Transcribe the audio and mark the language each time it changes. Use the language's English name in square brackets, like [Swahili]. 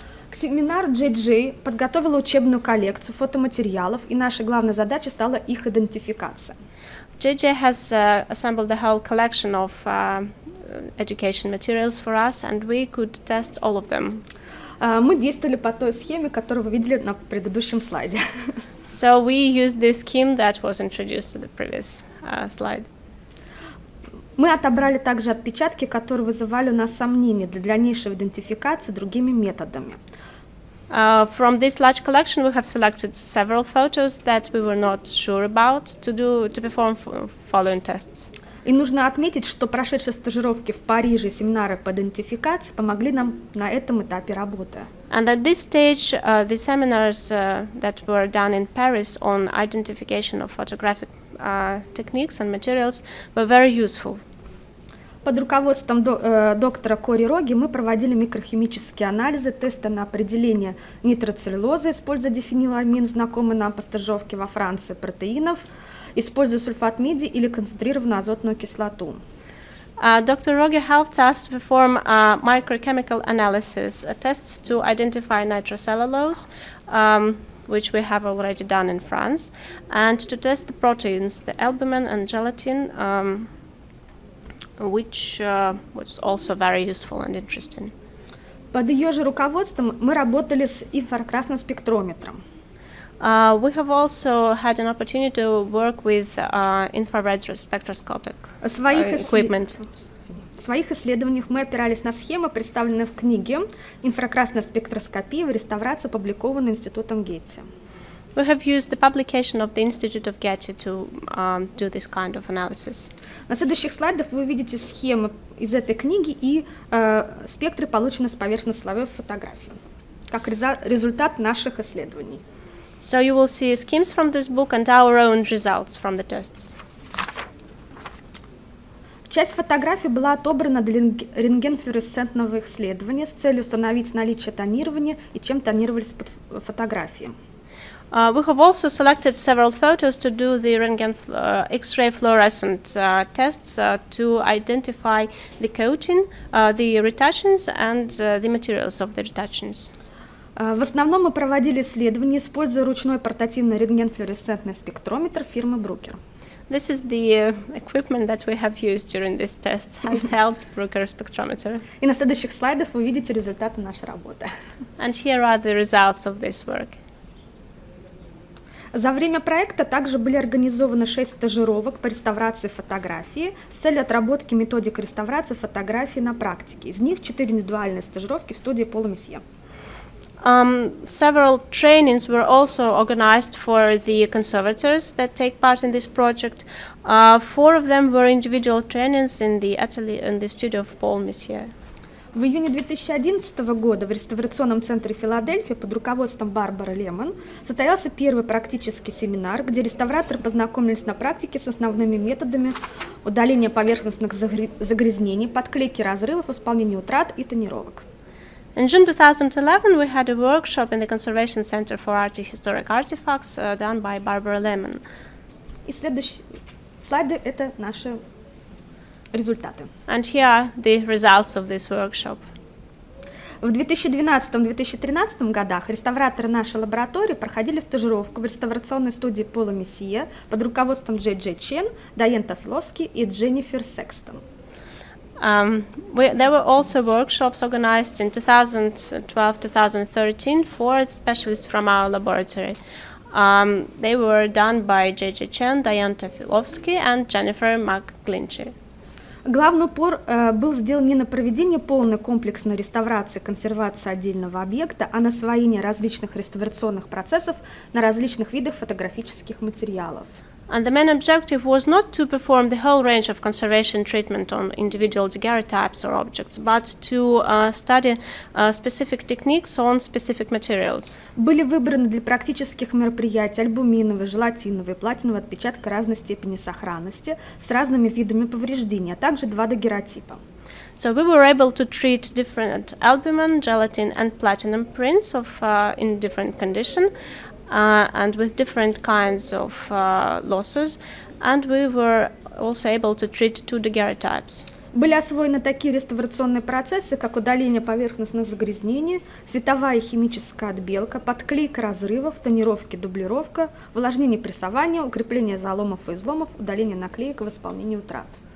[Russian] К семинару JJ подготовила учебную коллекцию фотоматериалов, и наша главная задача стала их идентификация. [English] JJ has assembled a whole collection of education materials for us, and we could test all of them. [Russian] Мы действовали по той схеме, которую вы видели на предыдущем слайде. [English] So we used this scheme that was introduced to the previous slide. [Russian] Мы отобрали также отпечатки, которые вызывали у нас сомнения для дальнейшей идентификации другими методами. [English] From this large collection, we have selected several photos that we were not sure about to perform following tests. [Russian] И нужно отметить, что прошедшие стажировки в Париже и семинары по идентификации помогли нам на этом этапе работы. [English] And at this stage, the seminars that were done in Paris on identification of photographic techniques and materials were very useful. [Russian] Под руководством доктора Кори Роги мы проводили микрохимические анализы, тесты на определение нитроцеллюлозы, используя дифениламин, знакомый нам по стажировке во Франции, протеинов, используя сульфат меди или концентрированную азотную кислоту. [English] Dr. Roge helped us to perform microchemical analysis tests to identify nitrocellulose, which we have already done in France, and to test the proteins, the albumin and gelatin, which was also very useful and interesting. [Russian] Под ее же руководством мы работали с инфракрасным спектрометром. [English] We have also had an opportunity to work with infrared spectroscopic equipment. [Russian] В своих исследованиях мы опирались на схемы, представленные в книге «Инфракрасная спектроскопия в реставрации», опубликованной Институтом Гетти. [English] We have used the publication of the Institute of Getty to do this kind of analysis. [Russian] На следующих слайдах вы увидите схемы из этой книги и спектры, полученные с поверхностно-слоевой фотографии, как результат наших исследований. [English] So you will see schemes from this book and our own results from the tests. [Russian] Часть фотографий была отобрана для рентгенфлуоресцентного исследования с целью установить наличие тонирования и чем тонировались фотографии. [English] We have also selected several photos to do the X-ray fluorescent tests to identify the coating, the retouchings, and the materials of the retouchings. [Russian] В основном мы проводили исследования, используя ручной портативный рентгенфлуоресцентный спектрометр фирмы Bruker. [English] This is the equipment that we have used during these tests, handheld Bruker spectrometer. [Russian] И на следующих слайдах вы увидите результаты нашей работы. [English] And here are the results of this work. [Russian] За время проекта также были организованы 6 стажировок по реставрации фотографии с целью отработки методик реставрации фотографии на практике. Из них 4 индивидуальные стажировки в студии Пола Месье. [English] Several trainings were also organized for the conservators that take part in this project. 4 of them were individual trainings in the atelier in the studio of Paul Messier. [Russian] В июне 2011 года в реставрационном центре Филадельфии под руководством Барбары Лемон состоялся первый практический семинар, где реставраторы познакомились на практике с основными методами удаления поверхностных загрязнений, подклейки разрывов, исполнения утрат и тонировок. [English] In June 2011, we had a workshop in the Conservation Center for Historic Artifacts done by Barbara Lemon. [Russian] И следующие слайды — это наши результаты. [English] And here are the results of this workshop. [Russian] В 2012-2013 годах реставраторы нашей лаборатории проходили стажировку в реставрационной студии Пола Месье под руководством Джей Чен, Дайен Тафиловский и Дженнифер Секстон. [English] There were also workshops organized in 2012-2013 for specialists from our laboratory. They were done by J.J. Chen, Diane Tafilovsky, and Jennifer McGlinchey. [Russian] Главный упор был сделан не на проведение полной комплексной реставрации и консервации отдельного объекта, а на освоение различных реставрационных процессов на различных видах фотографических материалов. [English] And the main objective was not to perform the whole range of conservation treatment on individual daguerreotypes or objects, but to study specific techniques on specific materials. [Russian] Были выбраны для практических мероприятий альбуминовые, желатиновые, платиновые отпечатка разной степени сохранности с разными видами повреждений, а также 2 дагерротипа. [English] So we were able to treat different albumin, gelatin, and platinum prints in different condition. And with different kinds of losses, and we were also able to treat 2 daguerreotypes. [Russian] Были освоены такие реставрационные процессы, как удаление поверхностных загрязнений, световая и химическая отбелка, подклейка разрывов, тонировки, дублировка, увлажнение прессования, укрепление заломов и изломов, удаление наклеек и восполнение утрат.